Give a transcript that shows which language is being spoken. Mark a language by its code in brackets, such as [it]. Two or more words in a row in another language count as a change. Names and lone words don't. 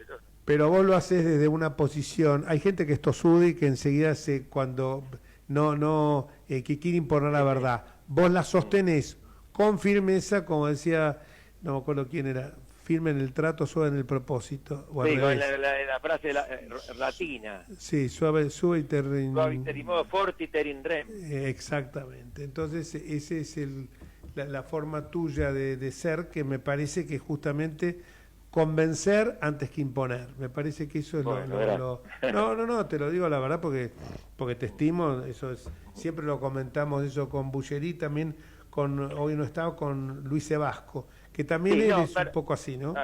[es] Pero vos lo haces desde una posición... Hay gente que es tosuda y que enseguida cuando que quiere imponer la verdad. Vos la sostenés con firmeza, como decía, no me acuerdo quién era... firme en el trato, suave en el propósito. O sí, con la frase latina. Sí, [la] suave ter in... Suaviterimo forti ter in rem. [es] Exactamente. Entonces, esa es la forma tuya de ser, que me parece que justamente convencer antes que imponer. Me parece que eso es No, te lo digo la verdad porque te estimo, eso es, siempre lo comentamos eso con Bulleri, también hoy no estaba con Luis Ebasco, que también él es un poco así, ¿no?